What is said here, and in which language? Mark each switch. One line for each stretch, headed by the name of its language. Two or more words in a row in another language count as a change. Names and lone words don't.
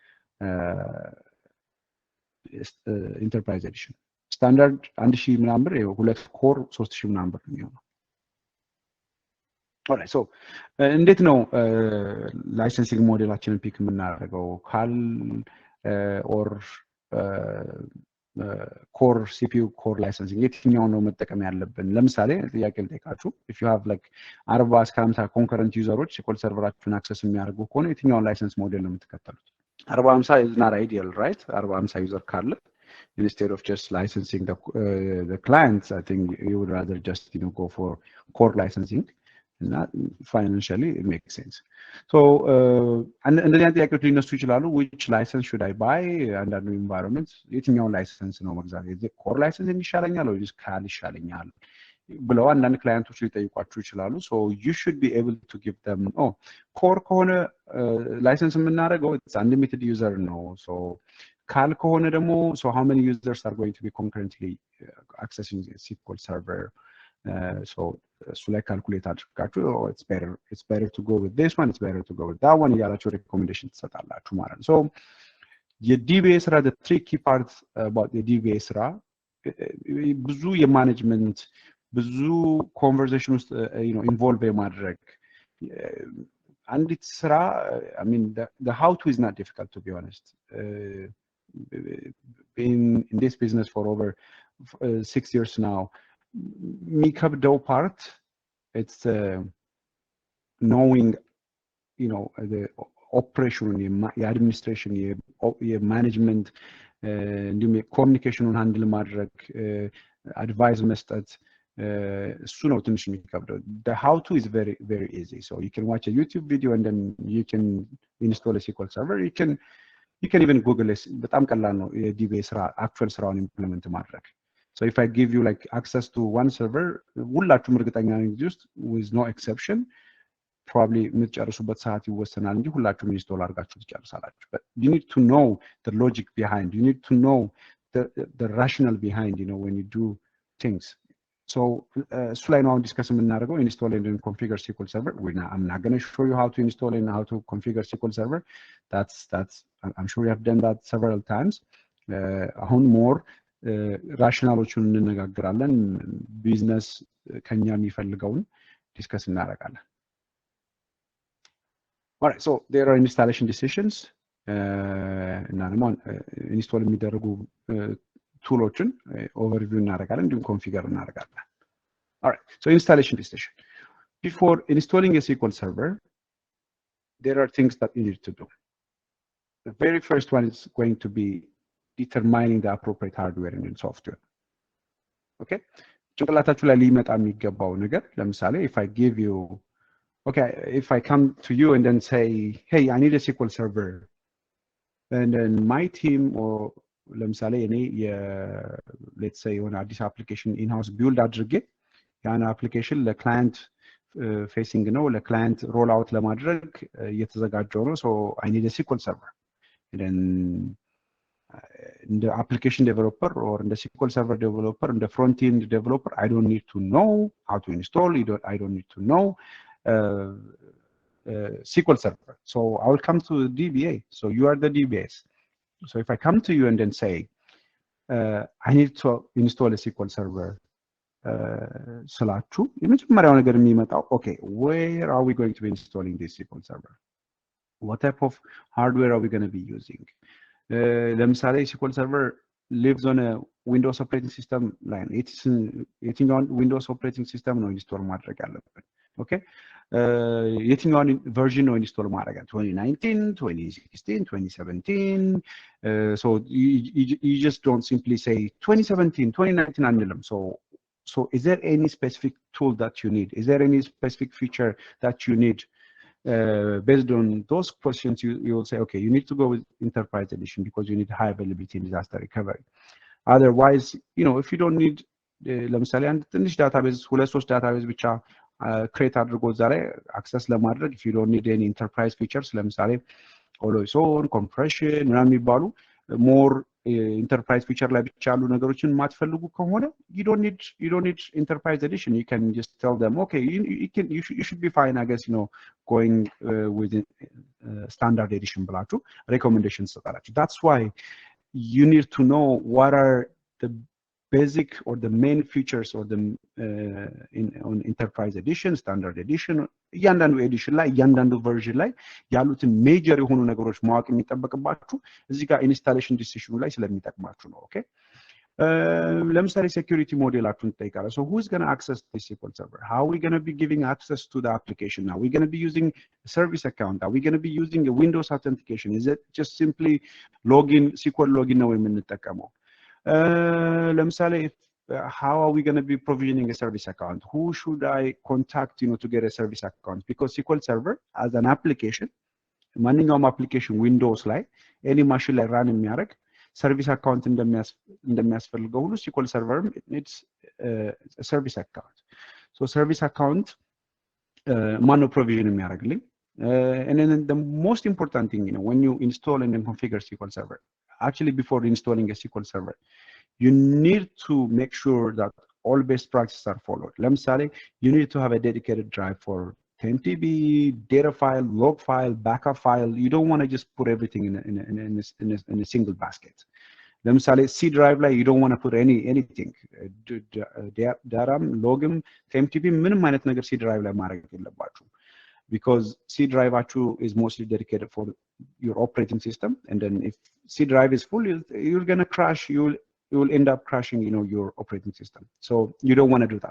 English: enterprise edition standard
Amharic: 1000 ምናምን ብር ሁለት ኮር 3000 ምናምን ብር ነው የሚሆነው
English: alright so
Amharic: እንዴት ነው ላይሰንሲንግ ሞዴላችንን ፒክ የምናደርገው
English: CAL or core CPU core licensing
Amharic: የትኛው ነው መጠቀም ያለብን ለምሳሌ ጥያቄ ልጠይቃችሁ
English: if you have like 40
Amharic: እስከ 50
English: concurrent users
Amharic: SQL ሰርቨራችሁን አክሰስ የሚያደርጉ ከሆነ የትኛውን
English: license model
Amharic: ነው
English: የምትከተሉት 40 50 is not ideal right 40 50 ዩዘር ካለ instead of just licensing the clients I think you would rather just go for core licensing and that financially it makes sense so
Amharic: እንደዚህ አይነት ጥያቄዎች ሊነሱ ይችላሉ
English: which license should I buy
Amharic: አንዳንዱ environments የትኛው ላይሰንስ ነው መግዛት
English: core license
Amharic: ይሻለኛል ወይ CAL ይሻለኛል ብለው አንዳንድ ክላይንቶች ሊጠይቋችሁ ይችላሉ
English: so you should be able to give them core
Amharic: ከሆነ ላይሰንስ የምናደርገው
English: it's unlimited user ነው so CAL
Amharic: ከሆነ ደግሞ
English: so how many users are going to be concurrently accessing the SQL server so so like calculate አድርጋችሁ it's better to go with this one it's better to go with that one ያላችሁ recommendation
Amharic: ትሰጣላችሁ ማለት ነው
English: so
Amharic: የዲቢኤ ስራ
English: the tricky part about the DBA ስራ
Amharic: ብዙ የማኔጅመንት ብዙ ኮንቨርሴሽን ውስጥ ኢንቮልቭ የማድረግ አንዲት ስራ
English: I mean the how to is not difficult to be honest been in this business for over 6 years now. የሚከብደው part, it's knowing, the operation,
Amharic: የአድሚኒስትሬሽን የማኔጅመንት እንዲሁም የኮሚኒኬሽኑን ሃንድል ማድረግ አድቫይስ መስጠት እሱ ነው ትንሽ የሚከብደው።
English: the how to is very very easy, so you can watch a YouTube video and then you can install a SQL server. You can even Google it.
Amharic: በጣም ቀላል ነው የዲቢኤ ስራ አክቹዋል ስራውን ኢምፕሊመንት ማድረግ።
English: so if I give you like access to one server,
Amharic: ሁላችሁም እርግጠኛ ነኝ
English: just with no exception probably
Amharic: የምትጨርሱበት ሰዓት ይወሰናል እንጂ ሁላችሁም ኢንስቶል አድርጋችሁ ትጨርሳላችሁ።
English: but you need to know the logic behind, you need to know the rationale behind, when you do things.
Amharic: so እሱ ላይ ነው አሁን ዲስከስ የምናደርገው
English: install and configure SQL server. I'm not going to show you how to install and how to configure SQL server. That's I'm sure you have done that several times.
Amharic: አሁን more rationaloቹን እንነጋገራለን። ቢዝነስ ከኛ የሚፈልገውን ዲስከስ እናደርጋለን።
English: Alright, so there are installation decisions.
Amharic: እና ደግሞ ኢንስቶል የሚደረጉ ቱሎችን ኦቨርቪው እናደርጋለን፣ እንዲሁም ኮንፊገር እናደርጋለን።
English: Alright, so installation decision. Before installing a SQL server, there are things that you need to do. The very first one is going to be determining the appropriate hardware and software. Okay?
Amharic: ጭንቅላታችሁ ላይ ሊመጣ የሚገባው ነገር ለምሳሌ
English: if I give you, okay, if I come to you and then say, hey, I need a SQL server, and then my team, or
Amharic: ለምሳሌ እኔ
English: let's say
Amharic: የሆነ አዲስ አፕሊኬሽን ኢንሃውስ ቢልድ አድርጌ ያን አፕሊኬሽን ለክላይንት ፌሲንግ ነው፣ ለክላይንት ሮል አውት ለማድረግ እየተዘጋጀው ነው።
English: so I need a SQL server. and then the application developer or the SQL server developer and the front-end developer, I don't need to know how to install, I don't need to know SQL server. So I will come to DBA. So you are the DBAs. So if I come to you and then say, I need to install a SQL server,
Amharic: ስላችሁ የመጀመሪያው ነገር የሚመጣው
English: okay, where are we going to be installing this SQL server? What type of hardware are we going to be using? ለምሳሌ SQL server lives on a Windows operating system line.
Amharic: የትኛውን
English: Windows operating system
Amharic: ነው ኢንስቶል ማድረግ ያለብን? okay, የትኛውን ቨርዥን ነው ኢንስቶል ማድረግ? 2019, 2016, 2017.
English: So you just don't simply say 2017, 2019 አንልም። so is there any specific tool that you need? Is there any specific feature that you need? Based on those questions, you will say, okay, you need to go with Enterprise Edition because you need high availability and disaster recovery. Otherwise, if you don't need,
Amharic: ለምሳሌ አንድ ትንሽ ዳታቤዝ 2-3 ዳታቤዝ ብቻ ክሬት አድርጎ እዛ ላይ አክሰስ ለማድረግ
English: if you don't need any enterprise features,
Amharic: ለምሳሌ
English: always on,
Amharic: compression ምናምን የሚባሉ
English: more enterprise feature
Amharic: ላይ ብቻ ያሉ ነገሮችን የማትፈልጉ ከሆነ
English: you don't need Enterprise Edition. You can just tell them, okay, you should be fine, I guess, going with standard edition
Amharic: ብላችሁ recommendations ሰጣላችሁ.
English: That's why you need to know what are the basic or the main features or the on Enterprise Edition, Standard Edition,
Amharic: እያንዳንዱ ኤዲሽን ላይ እያንዳንዱ ቨርዥን ላይ ያሉትን ሜጀር የሆኑ ነገሮች ማወቅ የሚጠበቅባችሁ እዚህ ጋር ኢንስታሌሽን ዲሲሽኑ ላይ ስለሚጠቅማችሁ ነው። ኦኬ ለምሳሌ ሴኩሪቲ ሞዴላችሁን ትጠይቃለህ።
English: so who is going to access this SQL server? How are we going to be giving access to the application? Are we going to be using a service account? Are we going to be using a Windows authentication? Is it just simply login, SQL login
Amharic: ነው የምንጠቀመው?
English: ለምሳሌ how are we going to be provisioning a service account? Who should I contact to get a service account? Because SQL server as an application, ማንኛውም application Windows ላይ any machine ላይ run የሚያደርግ service account
Amharic: እንደሚያስፈልገው ሁሉ
English: SQL server it's a service account. so service account ማነው provision የሚያደርግልኝ? And then the most important thing, when you install and then configure SQL server, actually before installing a SQL server, you need to make sure that all best practices are followed. ለምሳሌ you need to have a dedicated drive for 10 TB, data file, log file, backup file. You don't want to just put everything in a single basket. ለምሳሌ C drive ላይ you don't want to put anything.
Amharic: Datam, logም 10 TB ምንም አይነት ነገር C drive ላይ ማድረግ የለባችሁ.
English: because C drive actually is mostly dedicated for your operating system, and then if C drive is full, you're gonna crash. You will end up crashing, your operating system. So you don't want to do that.